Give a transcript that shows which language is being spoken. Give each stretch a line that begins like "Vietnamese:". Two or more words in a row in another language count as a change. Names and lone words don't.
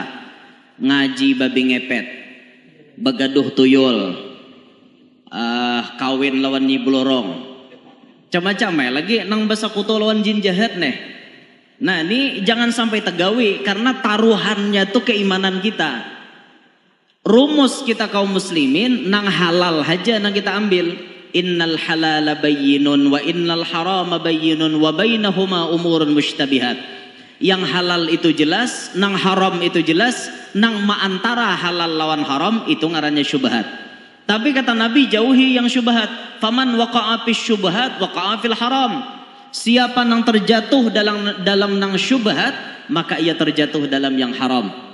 Banjar: Ngaji babi ngepet, begaduh tuyul, kawin lawan nyi blorong. Macam-macam ya, lagi nang basa kuto lawan jin jahat nih. Nah ini jangan sampai tegawi karena taruhannya tuh keimanan kita. Rumus kita kaum muslimin nang halal aja nang kita ambil.
Arabic: إن الحلال بين وإن الحرام بين وبينهما أمور مشتبهات.
Banjar: Yang halal itu jelas, nang haram itu jelas, nang maantara halal lawan haram itu ngarannya syubhat. Tapi kata Nabi jauhi yang syubhat.
Arabic: فمن وقع في الشبهات وقع في الحرام.
Banjar: Siapa nang terjatuh dalam nang syubhat, maka ia terjatuh dalam yang haram.